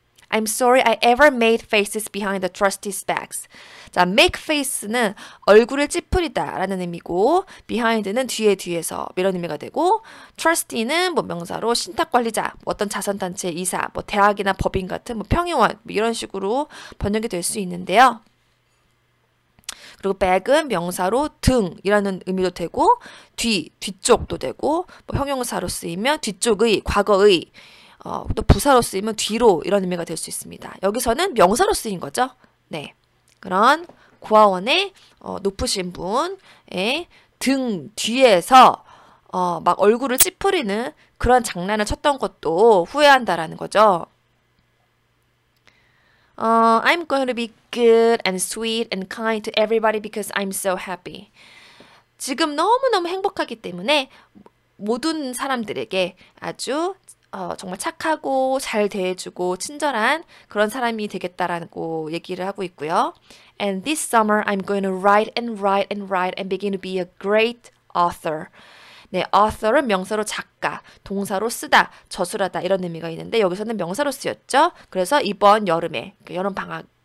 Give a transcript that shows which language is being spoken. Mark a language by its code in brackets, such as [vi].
[en] I'm sorry I ever made faces behind the trustees' backs. [ko] 자, make face는 얼굴을 찌푸리다 라는 의미고 behind는 뒤에서 이런 의미가 되고 trustee는 뭐 명사로 신탁관리자, 뭐 어떤 자선단체 이사, 뭐 대학이나 법인 같은 뭐 평의원 뭐 이런 식으로 번역이 될 수 있는데요. 그리고 back은 명사로 등이라는 의미도 되고 뒤쪽도 되고 뭐 형용사로 쓰이면 뒤쪽의, 과거의 또 부사로 쓰이면 뒤로 이런 의미가 될 수 있습니다. 여기서는 명사로 쓰인 거죠. 네, 그런 고아원의 높으신 분의 등 뒤에서 막 얼굴을 찌푸리는 그런 장난을 쳤던 것도 후회한다라는 거죠. [en] I'm going to be good and sweet and kind to everybody because I'm so happy. [ko] 지금 너무너무 행복하기 때문에 모든 사람들에게 아주 정말 착하고 잘 대해주고 친절한 그런 사람이 되겠다라고 얘기를 하고 있고요. [en] And this summer I'm going to write and write and write and begin to be a great author. [ko] 네, author은 명사로 작가, 동사로 쓰다, 저술하다 이런 의미가 있는데 여기서는 명사로 쓰였죠. 그래서 이번 여름에 여름 방학